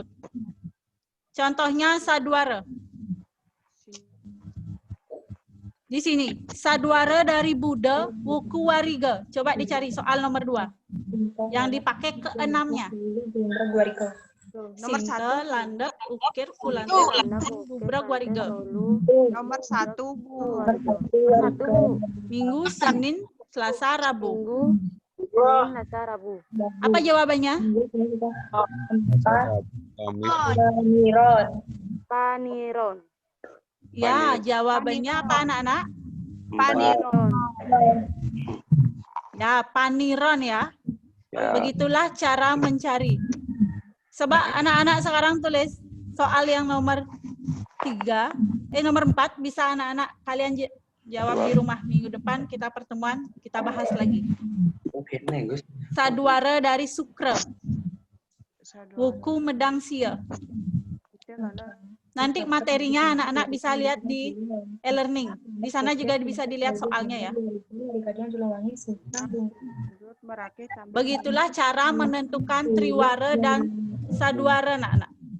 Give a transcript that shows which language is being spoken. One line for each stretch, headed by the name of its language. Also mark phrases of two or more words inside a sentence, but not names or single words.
Indonesian: Contohnya sadwara. Di sini, sadwara dari Buddha, Wuku Wariga. Coba dicari soal nomor 2. Yang dipakai ke-6-nya. Nomor Sinta, 1. landep, ukir, kulantir, gubrak, wariga. Nomor 1, Bu. Satu, Minggu, Senin, Selasa, Rabu. Minggu, Senin, Selasa, Rabu. Apa jawabannya? Paniron. Ya, jawabannya apa anak-anak? Paniron. Ya, paniron ya. Begitulah cara mencari. Coba anak-anak sekarang tulis soal yang nomor 4 bisa anak-anak kalian jawab di rumah. Minggu depan kita pertemuan, kita bahas lagi. Saduara dari Sukra. Wuku medang sia. Nanti materinya anak-anak bisa lihat di e-learning. Di sana juga bisa dilihat soalnya ya. Begitulah cara menentukan triwara dan saduara anak-anak.